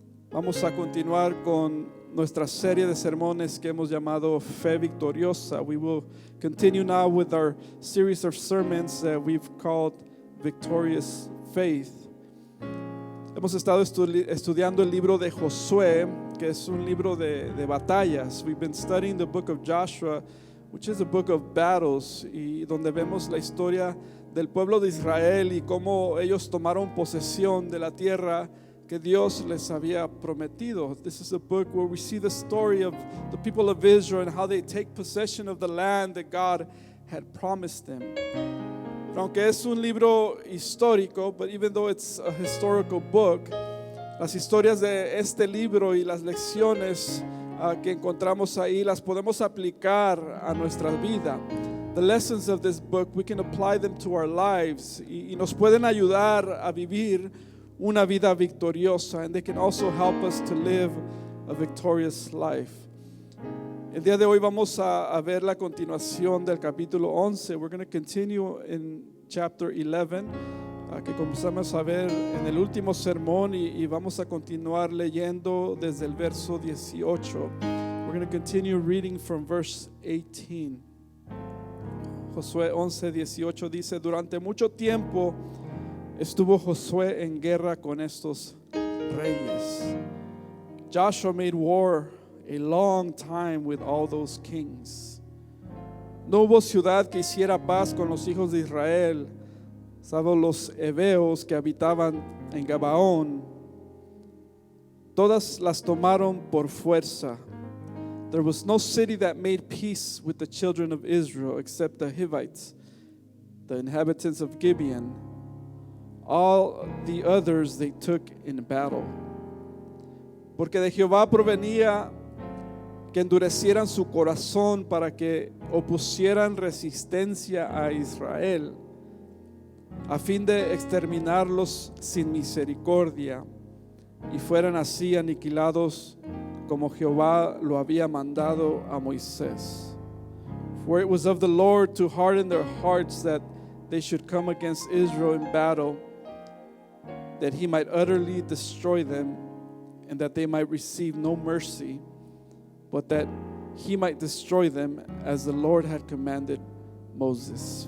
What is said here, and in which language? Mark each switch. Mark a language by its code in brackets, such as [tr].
[es] Vamos a continuar con nuestra serie de sermones que hemos llamado Fe Victoriosa. [en] We will continue now with our series of sermons that we've called Victorious Faith. [es] Hemos estado estudiando el libro de Josué, que es un libro de batallas. [en] We've been studying the book of Joshua, which is a book of battles, [es] y donde vemos la historia del pueblo de Israel y cómo ellos tomaron posesión de la tierra que Dios les había prometido. [en] This is a book where we see the story of the people of Israel and how they take possession of the land that God had promised them. [es] Aunque es un libro histórico, [en] but even though it's a historical book, [es] las historias de este libro y las lecciones que encontramos ahí las podemos aplicar a nuestra vida. [en] The lessons of this book, we can apply them to our lives [es] y nos pueden ayudar a vivir una vida victoriosa, [en] and they can also help us to live a victorious life. [es] El día de hoy vamos a ver la continuación del capítulo 11. [en] We're going to continue in chapter 11, [es] que comenzamos a ver en el último sermón y vamos a continuar leyendo desde el verso 18. [en] We're going to continue reading from verse 18. [es] Josué 11:18 dice: durante mucho tiempo estuvo Josué en guerra con estos reyes. [en] Joshua made war a long time with all those kings. [es] No hubo ciudad que hiciera paz con los hijos de Israel, salvo los heveos que habitaban en Gabaón. Todas las tomaron por fuerza. [en] There was no city that made peace with the children of Israel except the Hivites, the inhabitants of Gibeon. All the others they took in battle. [es] Porque de Jehová provenía que endurecieran su corazón para que opusieran resistencia a Israel, a fin de exterminarlos sin misericordia, y fueran así aniquilados como Jehová lo había mandado a Moisés. [en] For it was of the Lord to harden their hearts that they should come against Israel in battle, that he might utterly destroy them, and that they might receive no mercy, but that he might destroy them as the Lord had commanded Moses.